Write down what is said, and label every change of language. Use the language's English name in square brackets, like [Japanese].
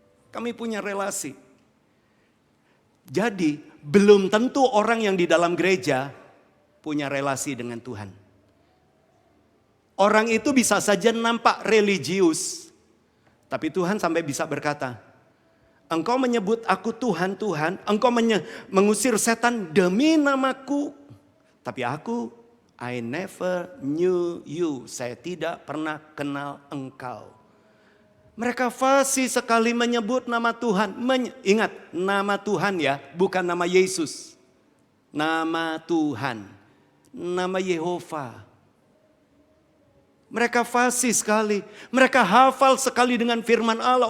[Indonesian] Kami punya relasi. Jadi, belum tentu orang yang di dalam gereja punya relasi dengan Tuhan. Orang itu bisa saja nampak religius. Tapi Tuhan sampai bisa berkata, engkau menyebut aku Tuhan, Tuhan. Engkau mengusir setan demi namaku. Tapi aku, [English] I never knew you. [Indonesian] Saya tidak pernah kenal engkau. Mereka fasih sekali menyebut nama Tuhan. Ingat, nama Tuhan ya, bukan nama Yesus. Nama Tuhan. Nama Yehova. Mereka fasih sekali. Mereka hafal sekali dengan firman Allah.